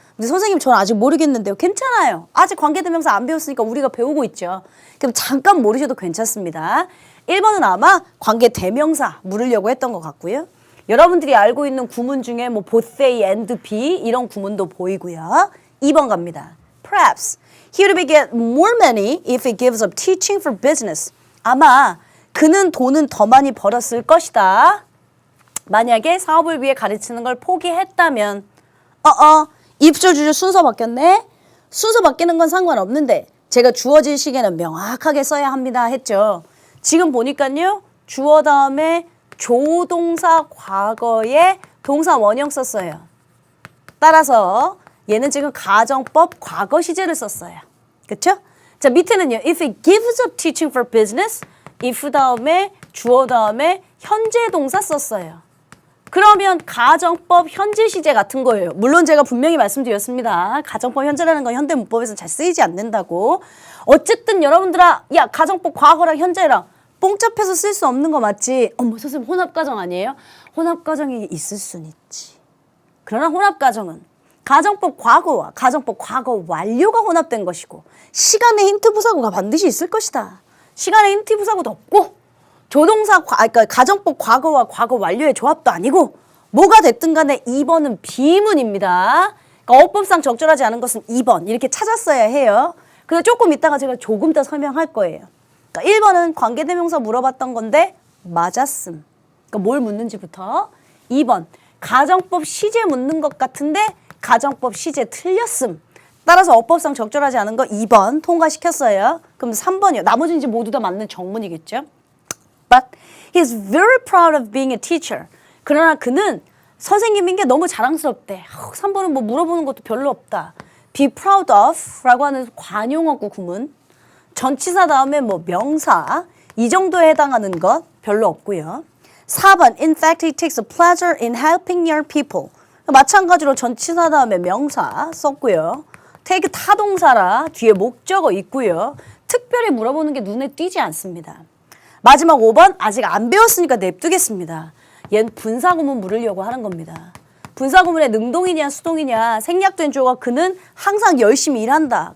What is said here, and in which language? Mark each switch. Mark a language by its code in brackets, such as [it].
[ko] 근데 선생님 저는 아직 모르겠는데요. 괜찮아요. 아직 관계대명사 안 배웠으니까 우리가 배우고 있죠. 그럼 잠깐 모르셔도 괜찮습니다. 1번은 아마 관계대명사 물으려고 했던 것 같고요. 여러분들이 알고 있는 구문 중에 뭐 [en] both A and B [ko] 이런 구문도 보이고요. 2번 갑니다. [en] Perhaps he would get more money if he gives up teaching for business. [ko] 아마 그는 돈은 더 많이 벌었을 것이다. 만약에 사업을 위해 가르치는 걸 포기했다면 입술 주절 순서 바뀌었네. 순서 바뀌는 건 상관없는데 제가 주어질 시계는 명확하게 써야 합니다 했죠. 지금 보니까요. 주어 다음에 조동사 과거에 동사 원형 썼어요. 따라서 얘는 지금 가정법 과거 시제를 썼어요. 그렇죠? 자, 밑에는요. [en] If he gives up teaching for business, if [ko] 다음에 주어 다음에 현재 동사 썼어요. 그러면 가정법 현재 시제 같은 거예요. 물론 제가 분명히 말씀드렸습니다. 가정법 현재라는 건 현대 문법에서 잘 쓰이지 않는다고. 어쨌든 여러분들아, 야 가정법 과거랑 현재랑 뽕잡해서 쓸 수 없는 거 맞지? 선생님 혼합가정 아니에요? 혼합가정이 있을 순 있지. 그러나 혼합가정은 가정법 과거와 가정법 과거 완료가 혼합된 것이고 시간의 힌트 부사구가 반드시 있을 것이다. 시간의 힌트 부사구도 없고 조동사 그러니까 가정법 과거와 과거 완료의 조합도 아니고 뭐가 됐든 간에 2번은 비문입니다. 그러니까 어법상 적절하지 않은 것은 2번 이렇게 찾았어야 해요. 그래서 조금 이따가 제가 조금 더 설명할 거예요. 그러니까 1번은 관계대명사 물어봤던 건데 맞았음. 그러니까 뭘 묻는지부터. 2번 가정법 시제 묻는 것 같은데 가정법 시제 틀렸음. 따라서 어법상 적절하지 않은 거 2번 통과시켰어요. 그럼 3번이요. 나머지는 이제 모두 다 맞는 정문이겠죠. [en] But he is very proud of being a teacher. [ko] 그러나 그는 선생님인 게 너무 자랑스럽대. 3번은 뭐 물어보는 것도 별로 없다. [en] Be proud of [ko] 라고 하는 관용어구 구문. 전치사 다음에 뭐 명사 이 정도에 해당하는 것 별로 없고요. [en] 4번 In fact, he takes a pleasure in helping young people. [ko] 마찬가지로 전치사 다음에 명사 썼고요. take 타동사라 뒤에 목적어 있고요. 특별히 물어보는 게 눈에 띄지 않습니다. 마지막 5번 아직 안 배웠으니까 냅두겠습니다. 얘는 분사구문 물으려고 하는 겁니다. 분사구문의 능동이냐 수동이냐 생략된 주어가 그는 항상 열심히 일한다.